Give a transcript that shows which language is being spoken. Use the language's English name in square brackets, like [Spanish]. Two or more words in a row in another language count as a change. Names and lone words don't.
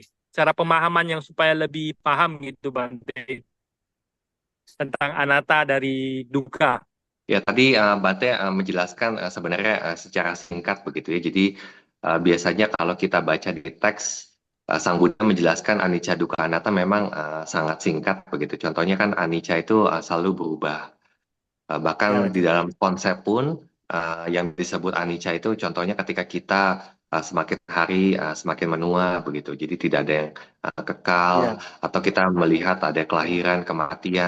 [Indonesian] Cara pemahaman yang supaya lebih paham gitu Bante tentang anatta dari dukkha. Ya, tadi Bante menjelaskan sebenarnya secara singkat begitu ya. Jadi biasanya kalau kita baca di teks, Sang Buddha menjelaskan [Pali] anicca dukkha anatta [Indonesian] memang sangat singkat begitu. Contohnya kan anicca itu selalu berubah. Bahkan di dalam konsep pun yang disebut anicca itu contohnya ketika kita semakin hari semakin menua begitu. Jadi tidak ada yang kekal atau kita melihat ada kelahiran, kematian.